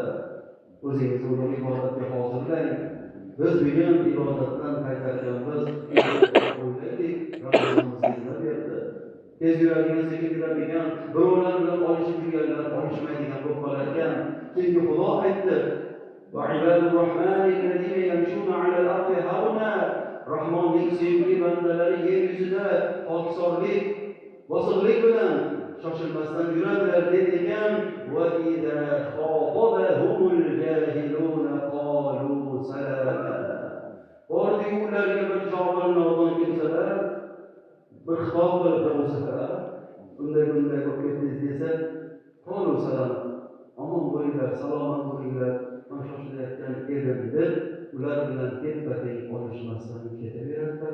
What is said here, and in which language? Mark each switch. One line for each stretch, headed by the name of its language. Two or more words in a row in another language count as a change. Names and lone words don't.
Uzbek: O'zingizni uning ibodatga hozirlang. Biz bugun ibodatdan qaytarganmiz, o'ylaylik, Ramazonimiz berdi. tez yuradigan, sekin yuradigan, birovlar bilan olishib yurganlar olishmaydigan bo'lib qolar ekan. Chunki Xudo aytdi:
Arabic: "وعباد الرحمن الذين يمشون على الأرض هونا."
Uzbek: Rahmonning sevimli bandalari yer yuzida xokisorlik, bosiqlik bilan shoshilmasdan yuradilar dedi ekan.
Arabic: وإذا خاطبهم الجاهلون قالوا سلاما.
Uzbek: Bordi ularga bir jahil nodon kimsalar bir xitob qilib o'salar, bunday bo'lib ketdingiz desa,
Arabic: قالوا سلاما.
Uzbek: Omon bo'linglar, salomat bo'linglar, men shoshilayotgan edim deb ular bilan teppa-teng olishmasdan ketaveradilar.